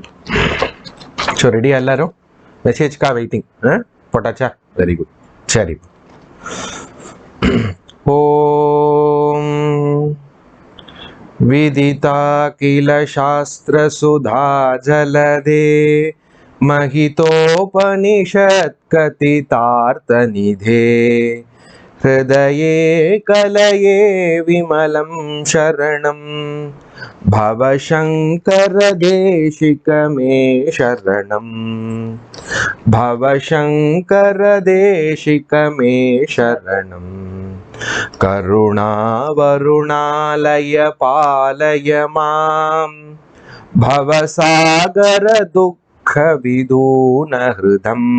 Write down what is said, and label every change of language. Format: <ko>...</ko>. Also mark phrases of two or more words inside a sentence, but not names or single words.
<en>So ready</en> <ta>எல்லாரும்? மெசேஜ் கா வெயிட்டிங் போட்டாச்சா?</ta> <en>very good.</en> <ta>சரி.</ta> <sa>ओम् विदिता किल शास्त्र सुधा जलधे महितोपनिषत् कथितार्थनिधे हृदये कलये विमलं शरणं भवशंकर देशिक मे शरणं भवशंकर देशिक मे शरणं करुणावरुणालय पालय मां भवसागर दुःख विदून हृदं</sa>